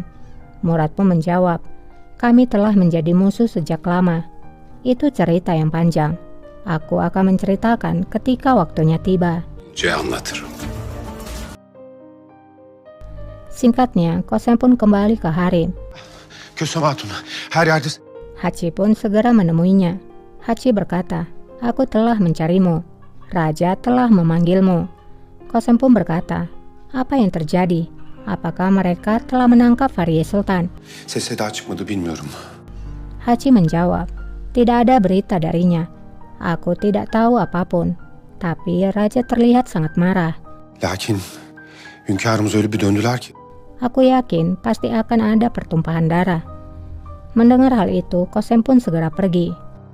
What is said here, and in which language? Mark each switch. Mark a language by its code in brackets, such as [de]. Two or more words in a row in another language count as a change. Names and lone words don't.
[id] Murad pun menjawab, kami telah menjadi musuh sejak lama. Itu cerita yang panjang. Aku akan menceritakan ketika waktunya tiba. [tr] Anlatırım. [id] Singkatnya, Kosem pun kembali ke harem. [tr] Kösem Hatun, her yerde... [id] Hachi pun segera menemuinya. Hachi berkata, aku telah mencarimu. Raja telah memanggilmu. Kosem pun berkata, apa yang terjadi? Apakah mereka telah menangkap Fahriye Sultan? [tr] Ses seda çıkmadı bilmiyorum. [id] Hachi menjawab, tidak ada berita darinya. Aku tidak tahu apapun. Tapi Raja terlihat sangat marah. [tr] Lakin hünkârımız öyle bir döndüler ki. [id] Aku yakin pasti akan ada pertumpahan darah. Mendengar hal itu, Kosem pun segera pergi.